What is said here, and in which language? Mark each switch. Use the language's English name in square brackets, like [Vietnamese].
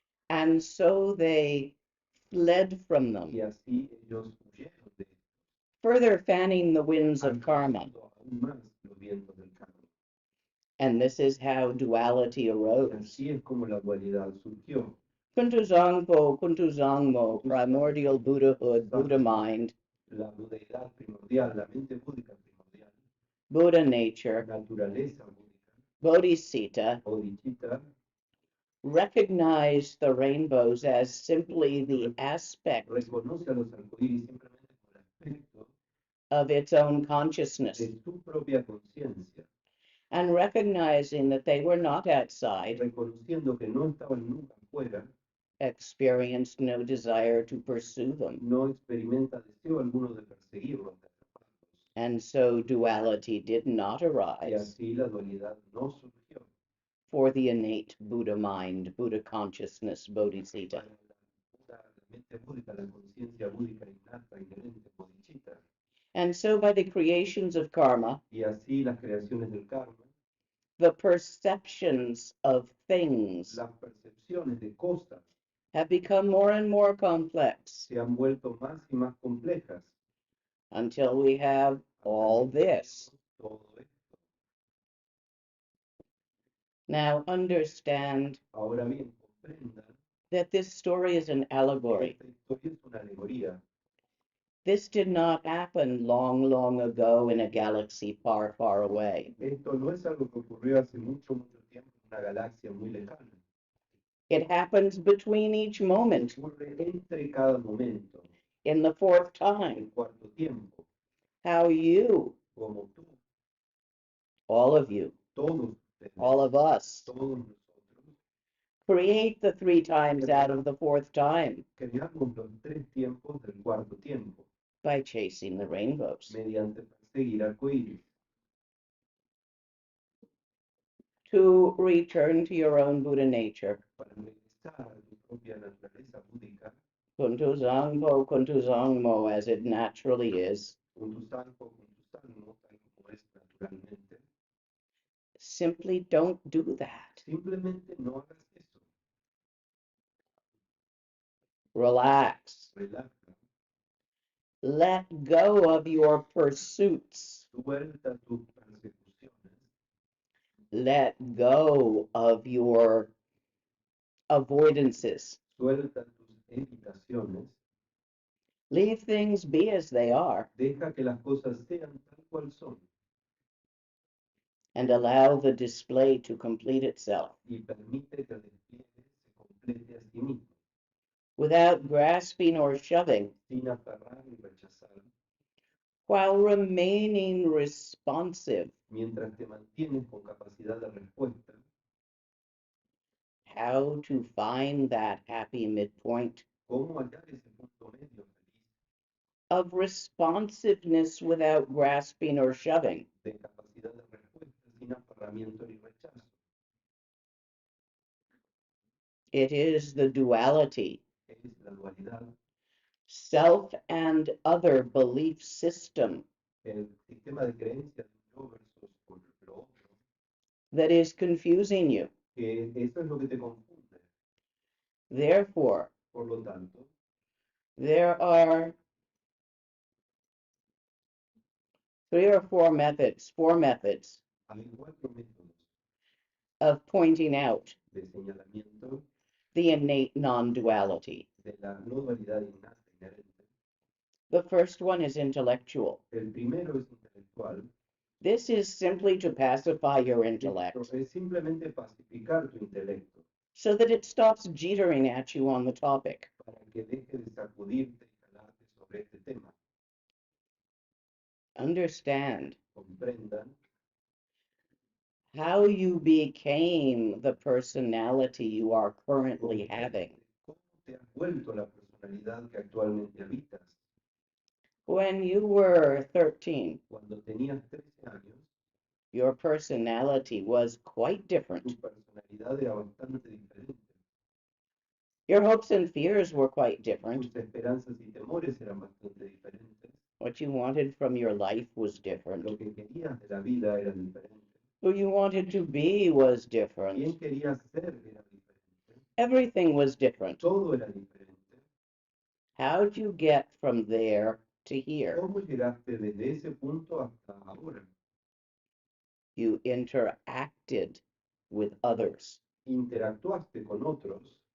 [English] And so they fled from them, [Spanish] y así ellos huyeron de [English] further fanning the winds of karma. [Spanish] agitando aún más los vientos del karma. [English] And this is how duality [Spanish] Y [English] arose. [Spanish] así es como la dualidad surgió. [English] Kuntuzangmo, primordial Buddhahood, Buddha mind, [Spanish] La budeidad primordial, la mente búdica primordial, [English] Buddha nature, [Spanish] naturaleza búdica, [English] Bodhisattva, [Spanish] bodhicitta, [English] recognize the rainbows as simply the aspect [Spanish] reconoce a los arcoíris simplemente como el aspecto [English] of its own consciousness, [Spanish] de su propia conciencia, [English] and recognizing that they were not outside, [Spanish] reconociendo que no estaban nunca afuera, [English] experienced no desire to pursue them. [Spanish] no experimenta deseo alguno de perseguirlos, de atraparlos. [English] And so duality did not [Spanish] Y [English] arise [Spanish] así la dualidad no surgió [English] for the innate Buddha mind, Buddha consciousness, Bodhisattva. [Spanish] para la mente búdica, la conciencia búdica innata, inherente, bodhicitta. [English] And so by the creations of karma, [Spanish] Y así las creaciones del karma, [English] the perceptions of things [Spanish] las percepciones de cosas [English] have become more and more complex [Spanish] se han vuelto más y más complejas. [English] until we have all this. [Spanish] Todo esto. [English] Now understand [Spanish] Ahora bien, comprendan [English] that this story is an allegory. [Spanish] esta historia es una alegoría. [English] This did not happen long, long ago in a galaxy far, far away. [Spanish] Esto no es algo que ocurrió hace mucho, mucho tiempo en una galaxia muy lejana. [English] It happens between each moment, [Spanish] Ocurre entre cada momento, [English] in the fourth [Spanish] el [English] time. [Spanish] cuarto tiempo, [English] How you, [Spanish] como tú, [English] all of you, [Spanish] todos ustedes, [English] all of us, [Spanish] todos nosotros, [English] create the three times out of the fourth time [Spanish] creamos los tres tiempos del cuarto tiempo, [English] by chasing the rainbows. [Spanish] mediante perseguir arcoíris. [English] To return to your own Buddha nature. [Spanish] Para regresar a tu propia naturaleza búdica, [English] Kuntuzangmo, as it naturally is. [Spanish] con tu salvo, con tu salmo, tal como es naturalmente. [English] Simply don't do that. [Spanish] Simplemente no hagas eso. [English] Relax. [Spanish] Relaja. [English] Let go of your pursuits. [Spanish] Suelta tus persecuciones. [English] Let go of your avoidances. [Spanish] Suelta tus evitaciones. [English] Leave things be as they are [Spanish] Deja que las cosas sean tal cual son. [English] and allow the display to complete itself [Spanish] Y permite que el despliegue se complete a sí mismo. [English] without grasping or shoving, [Spanish] Sin aferrar y rechazar. [English] while remaining responsive. [Spanish] Mientras te mantienes con capacidad de respuesta. [English] How to find that happy midpoint [Spanish] ¿Cómo hallar ese punto medio feliz? [English] of responsiveness without grasping or shoving. [Spanish] De capacidad de respuesta sin aferramiento ni rechazo. [English] It is the duality, [Spanish] Es la dualidad, [English] self and other belief system [Spanish] el sistema de creencias de yo versus por lo otro, [English] that is confusing you. [Spanish] que eso es lo que te confunde. [English] Therefore, [Spanish] Por lo tanto, [English] there are four methods [Spanish] hay cuatro métodos [English] of pointing out [Spanish] de señalamiento [English] the innate non-duality. [Spanish] de la no dualidad innata inherente. [English] The first one is intellectual. [Spanish] El primero es intelectual. [English] This is simply to pacify your intellect [Spanish] Esto es simplemente pacificar tu intelecto [English] so that it stops jittering at you on the topic. [Spanish] para que deje de sacudirte y jalarte sobre este tema. [English] Understand [Spanish] Comprendan [English] how you became the personality you are currently having. [Spanish] cómo te has vuelto la personalidad que actualmente habitas. [English] When you were 13, [Spanish] Cuando tenías 13 años, [English] your personality was quite different. [Spanish] tu personalidad era bastante diferente. [English] Your hopes and fears were quite different. [Spanish] Tus esperanzas y temores eran bastante diferentes. [English] What you wanted from your life was different. [Spanish] Lo que querías de la vida era diferente. [English] Who you wanted to be was [Spanish] ¿Quién [English] different. [Spanish] querías ser era diferente? [English] Everything was different. [Spanish] Todo era diferente. [English] How'd you get from there to here? [Spanish] ¿Cómo llegaste desde ese punto hasta ahora? [English] You interacted with others. [Spanish] Interactuaste con otros,